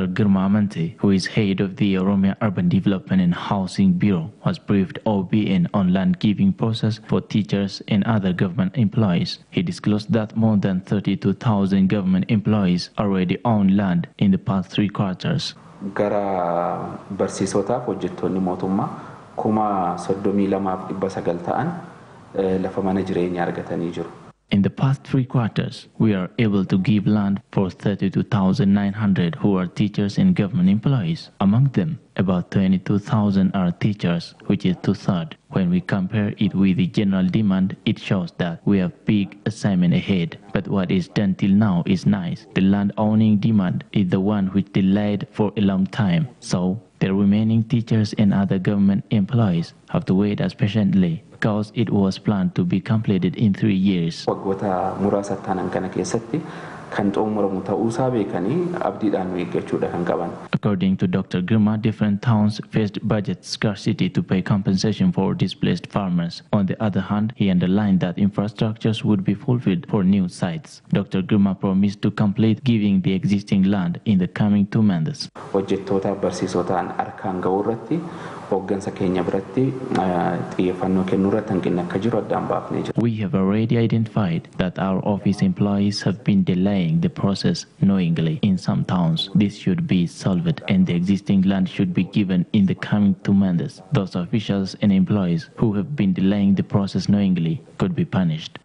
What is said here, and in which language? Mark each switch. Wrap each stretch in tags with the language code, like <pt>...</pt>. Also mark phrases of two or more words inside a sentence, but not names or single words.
<en>Girma Amante, who is head of the Oromia Urban Development and Housing Bureau, was briefed OBN on land giving process for teachers and other government employees. He disclosed that more than 32,000 government employees already own land in the past 3 quarters.</en> <om>Gara barsiisotaaf hojjettoonni mootummaa 32,900 ta'an lafa mana jireenyaa argatanii jiru.</om> <en>In the past 3 quarters, we are able to give land for 32,900 who are teachers and government employees. Among them, about 22,000 are teachers, which is 2/3. When we compare it with the general demand, it shows that we have big assignment ahead. But what is done till now is nice. The land owning demand is the one which delayed for a long time. So the remaining teachers and other government employees have to wait as patiently because it was planned to be completed in 3 years.</en> <om>Waggoota muraasa ta'an kana keessatti kan xumuramu ta'uusaa beekanii abdiidhaan eeggachuudha kan qaban.</om> <en>According to Dr. Girma, different towns faced budget scarcity to pay compensation for displaced farmers. On the other hand, he underlined that infrastructures would be fulfilled for new sites. Dr. Girma promised to complete giving the existing land in the coming 2 months.</en> <om>Hojjettoota barsiisotaan harkaan ga'uu irratti hooggansa keenya biratti xiyyeeffannoo kennuu irratti hanqinni akka jiru addaan baafnee jira.</om> <en>We have already identified that our office employees have been delaying the process knowingly in some towns. This should be solved and the existing land should be given in the coming 2 months. Those officials and employees who have been delaying the process knowingly could be punished.</en>